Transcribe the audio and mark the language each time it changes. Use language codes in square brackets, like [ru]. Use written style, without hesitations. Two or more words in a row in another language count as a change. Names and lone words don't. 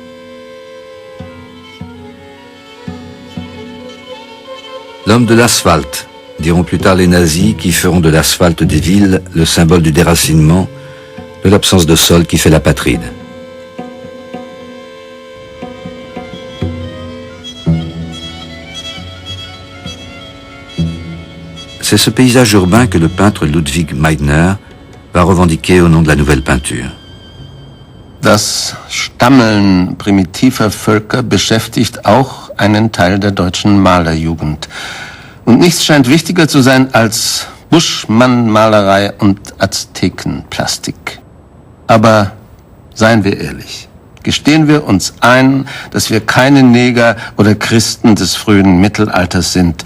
[fr] L'homme de l'asphalte, diront plus tard les nazis qui feront de l'asphalte des villes le symbole du déracinement, de l'absence de sol qui fait l'apatride. C'est ce paysage urbain que le peintre Ludwig Meidner va revendiquer au nom de la nouvelle peinture. [de] Das Stammeln primitiver Völker beschäftigt auch einen Teil der deutschen Malerjugend. Und nichts scheint wichtiger zu sein als Buschmannmalerei und Aztekenplastik. Aber seien wir ehrlich, gestehen wir uns ein, dass wir keine Neger oder Christen des frühen Mittelalters sind.